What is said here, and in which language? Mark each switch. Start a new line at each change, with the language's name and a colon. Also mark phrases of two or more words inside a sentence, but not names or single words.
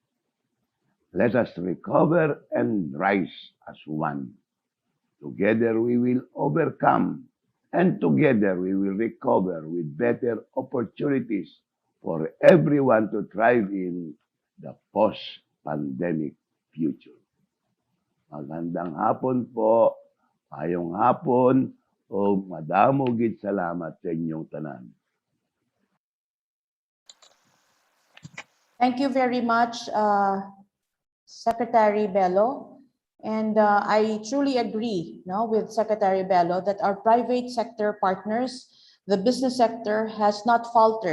English: Let us recover and rise as one. Together we will overcome, and together we will recover with better opportunities for everyone to thrive in the post-pandemic future.
Filipino: Magandang hapon po,
Hiligaynon: ayong hapon, o madamo gid salamat sa inyong tanan.
English: Thank you very much, Secretary Bello. And I truly agree with Secretary Bello that our private sector partners, the business sector, has not faltered.